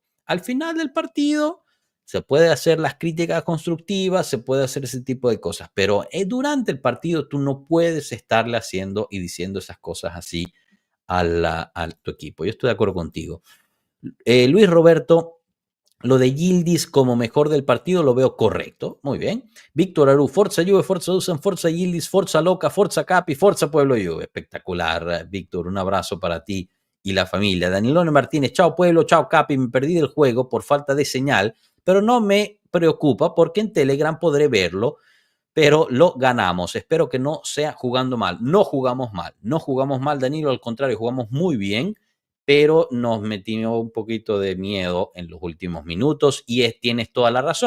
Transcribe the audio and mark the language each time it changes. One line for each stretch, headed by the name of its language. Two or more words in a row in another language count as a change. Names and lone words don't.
Spanish: Al final del partido se puede hacer las críticas constructivas, se puede hacer ese tipo de cosas, pero durante el partido tú no puedes estarle haciendo y diciendo esas cosas así a tu equipo. Yo estoy de acuerdo contigo. Luis Roberto, lo de Yildiz como mejor del partido lo veo correcto. Muy bien. Víctor Aru, Forza Juve, Forza Dusan, Forza Yildiz, Forza Loca, Forza Capi, Forza Pueblo Juve. Espectacular, Víctor. Un abrazo para ti y la familia. Danilone Martínez, chao Pueblo, chao Capi. Me perdí del juego por falta de señal, pero no me preocupa porque en Telegram podré verlo, pero lo ganamos. Espero que no sea jugando mal. No jugamos mal, Danilo, al contrario, jugamos muy bien, pero nos metimos un poquito de miedo en los últimos minutos y tienes toda la razón.